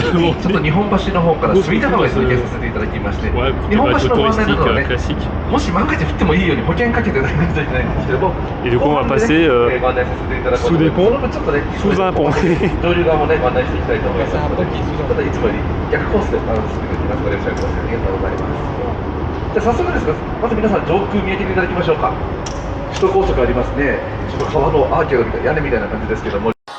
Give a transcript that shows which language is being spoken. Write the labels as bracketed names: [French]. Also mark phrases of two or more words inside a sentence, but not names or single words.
[French] Ouais, petit bateau touristique classique. Et du coup, on va passer sous des ponts, sous un pont. C'est un pont qui est sous un pont. [Japanese] じゃあ早速ですが、まず皆さん上空見上げていただきましょうか。首都高速ありますね。ちょっと川のアーケードみたいな屋根みたいな感じですけども。